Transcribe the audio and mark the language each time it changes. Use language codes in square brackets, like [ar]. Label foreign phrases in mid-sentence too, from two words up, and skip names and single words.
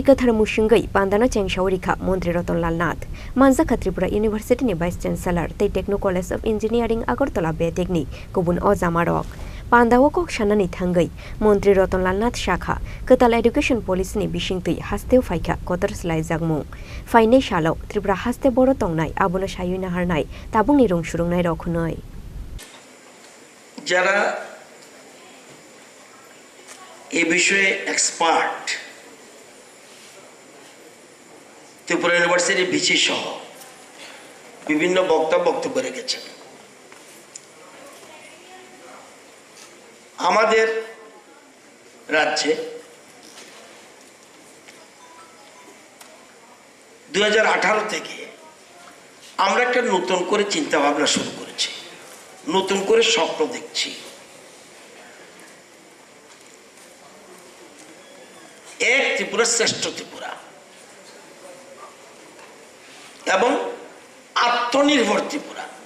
[trp] Kathar Mushingai Pandana Chengshaurika Montri Ratan Lal Nath Manjaka Tripura University ni Vice Chancellor Tei Techno College of Engineering Agartala Bedekni Kubun o Jamarok Pandawo Koksanani Thangai Montri Ratan Lal Nath Shakha Ketal [en] Education Policy [trp] ni bisingtui hasteu faika kotor slai jagmung Faine Shalo Tripura haste boro tongnai abono sayuna harnai tabungni rungsurungnai rokhunoi [bn] যারা এই বিষয়ে এক্সপার্ট ত্রিপুরা ইউনিভার্সিটির ভিসি সহ বিভিন্ন বক্তব্য রেখেছেন আমাদের রাজ্যে 2018 থেকে আমরা একটা নতুন করে চিন্তা ভাবনা শুরু করেছি নতুন করে স্বপ্ন দেখছি এক ত্রিপুরা শ্রেষ্ঠ ত্রিপুরা এবং আত্মনির্ভর ত্রিপুরা